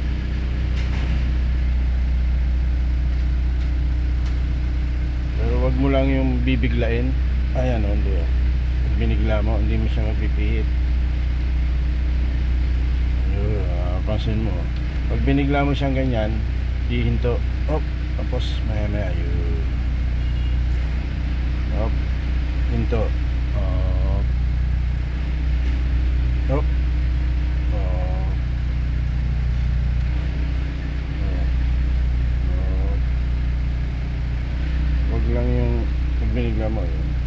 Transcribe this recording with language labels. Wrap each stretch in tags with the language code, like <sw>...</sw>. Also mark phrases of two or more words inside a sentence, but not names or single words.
<tl>Pero wag mo lang yung bibiglain. Ayan o, hindi o. Pag binigla mo, hindi mo siya mapipihit. Pansin mo. Pag binigla mo siyang ganyan, hihinto. Op, tapos maya maya yun. Op, hinto. Op. Op. Op. Op. Wag lang yung pag binigla mo yun.</tl>